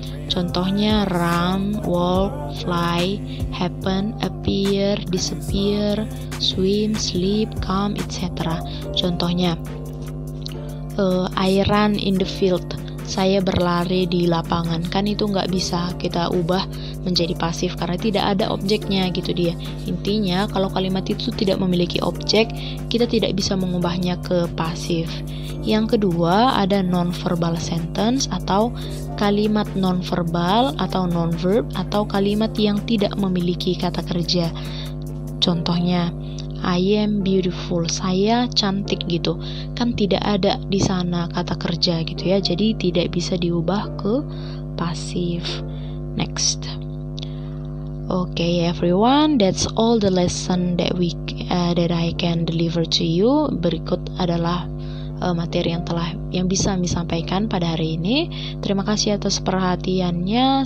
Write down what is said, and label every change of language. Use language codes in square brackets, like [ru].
[id] Contohnya [en] run, walk, fly, happen, appear, disappear, swim, sleep, come, etc. [id] Contohnya [en] I run in the field, [id] saya berlari di lapangan. Kan itu nggak bisa kita ubah menjadi pasif karena tidak ada objeknya gitu dia. Intinya kalau kalimat itu tidak memiliki objek, kita tidak bisa mengubahnya ke pasif. Yang kedua ada non-verbal sentence atau kalimat non-verbal atau non-verb atau kalimat yang tidak memiliki kata kerja. Contohnya [en] I am beautiful, [id] saya cantik gitu. Kan tidak ada di sana kata kerja gitu ya. Jadi tidak bisa diubah ke pasif. [en] Next. Okay everyone, that's all the lesson that I can deliver to you. [id] Berikut adalah materi yang bisa kami sampaikan pada hari ini. Terima kasih atas perhatiannya.